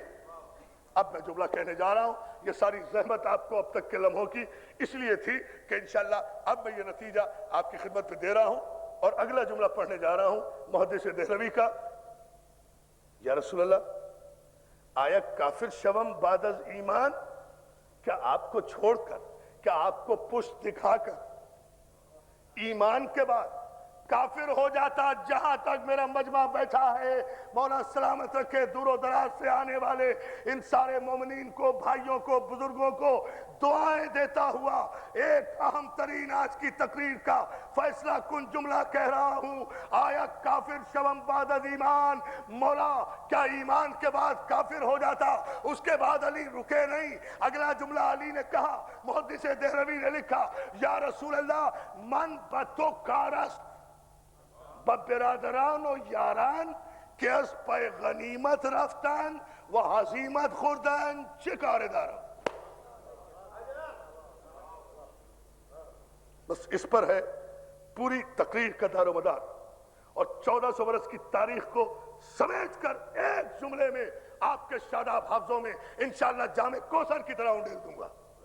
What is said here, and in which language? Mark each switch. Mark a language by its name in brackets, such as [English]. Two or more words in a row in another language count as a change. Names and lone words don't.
[Urdu] اب میں جملہ کہنے جا رہا ہوں، یہ ساری زحمت آپ کو اب تک کے لمحوں کی اس لیے تھی کہ انشاءاللہ اب میں یہ نتیجہ آپ کی خدمت پہ دے رہا ہوں، اور اگلا جملہ پڑھنے جا رہا ہوں محدث دہلوی کا۔ [Arabic] یا رسول اللہ [Persian] آیا کافر شوم بعد از ایمان، [Urdu] کیا آپ کو چھوڑ کر، کیا آپ کو پشت دکھا کر ایمان کے بعد کافر ہو جاتا جہاں تک میرا مجمع بیٹھا ہے. مولا سلامت رکھے دور و دراز سے آنے والے ان سارے مومنین کو, بھائیوں کو, بزرگوں کو دعائیں دیتا ہوا ایک اہم ترین آج کی تقریر کا فیصلہ کن جملہ کہہ رہا ہوں. [Persian] آیا کافر شوم بعد از ایمان, [Urdu] مولا کیا ایمان کے بعد کافر ہو جاتا؟ اس کے بعد علی رکے نہیں, اگلا جملہ علی نے کہا, محدث دہلوی نے لکھا, [Arabic] یا رسول اللہ [Persian] من بتو کارست برادران و یاران که از پای غنیمت رفتن و هزیمت خوردن چه کار دارم؟ [Urdu] بس اس پر ہے پوری تقریر کا دار و مدار, اور 1400 برس کی تاریخ کو سمیٹ کر ایک جملے میں آپ کے شاداب حافظوں میں انشاءاللہ جامع کوثر کی طرح انڈیل دوں گا.